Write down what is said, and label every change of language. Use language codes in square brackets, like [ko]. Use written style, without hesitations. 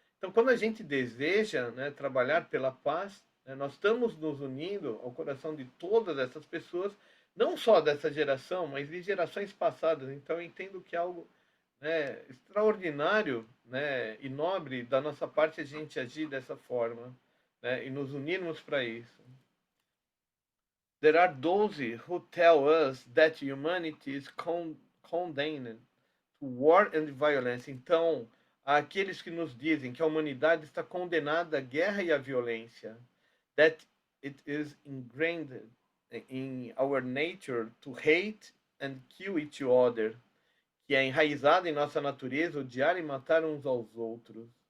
[pt] Então, quando a gente deseja, né, trabalhar pela paz, né, nós estamos nos unindo ao coração de todas essas pessoas, não só dessa geração, mas de gerações passadas. Então, eu entendo que é algo, né, extraordinário, né, e nobre da nossa parte a gente agir dessa forma, né, e nos unirmos para isso. [en] There are those who tell us that humanity is condemned to war and violence. [pt] Então, há aqueles que nos dizem que a humanidade está condenada à guerra e à violência. [en] That it is ingrained in our nature to hate and kill each other. [pt] Que é enraizado em nossa natureza odiar e matar uns aos outros.